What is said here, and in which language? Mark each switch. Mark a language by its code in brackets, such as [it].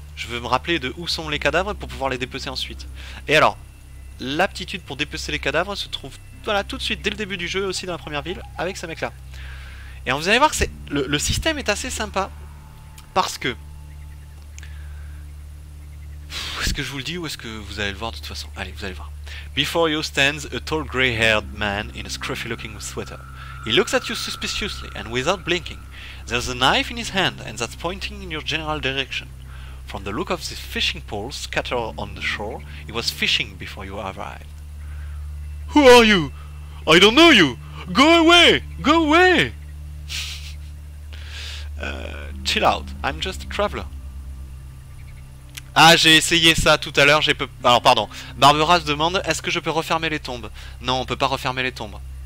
[fr] Je veux me rappeler de où sont les cadavres pour pouvoir les dépecer ensuite. Et alors, l'aptitude pour dépecer les cadavres se trouve voilà, tout de suite, dès le début du jeu, aussi dans la première ville, avec ce mec-là. Et vous allez voir que le système est assez sympa, parce que... Est-ce que je vous le dis ou est-ce que vous allez le voir de toute façon? Allez, vous allez voir. [en] Before you stands a tall grey-haired man in a scruffy-looking sweater. He looks at you suspiciously and without blinking. There's a knife in his hand and that's pointing in your general direction. From the look of the fishing poles scattered on the shore, he was fishing before you arrived. Who are you? I don't know you! Go away! Go away! Chill out, I'm just a traveler. [fr] Ah, j'ai essayé ça tout à l'heure, alors pardon, Barbara se demande, est-ce que je peux refermer les tombes? Non, on peut pas refermer les tombes.